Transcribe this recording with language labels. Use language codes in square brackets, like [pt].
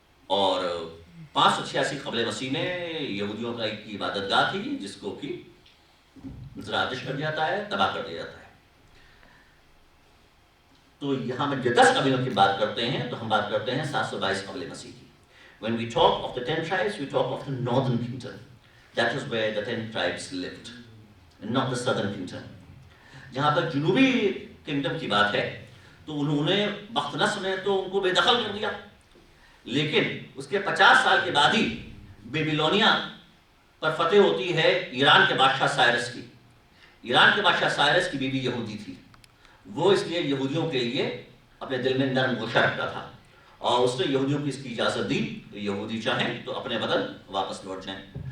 [ur] اور 586 قبل مسیح میں یہودیوں کا ایک عبادت گاہ تھی جس کو کہ آتش کر دیا جاتا ہے، تباہ کر دیا جاتا ہے. تو یہاں میں جو 10 قبیلوں کی بات کرتے ہیں تو ہم بات کرتے ہیں 722 قبل مسیح کی. [en] When we talk of the 10 tribes, we talk of the northern kingdom. That is where the 10 tribes lived, and not the southern kingdom. [ur] جہاں پر جنوبی کنگڈم کی بات ہے تو انہوں نے بخت نصر نے تو ان کو بے دخل کر دیا، لیکن اس کے 50 سال کے بعد ہی بیبیلونیا پر فتح ہوتی ہے ایران کے بادشاہ سائرس کی. ایران کے بادشاہ سائرس کی بیوی یہودی تھی. وہ اس لیے یہودیوں کے لیے اپنے دل میں نرم گوشہ رکھتا تھا اور اس نے یہودیوں کی اس کی اجازت دی کہ یہودی چاہیں تو اپنے وطن واپس لوٹ جائیں.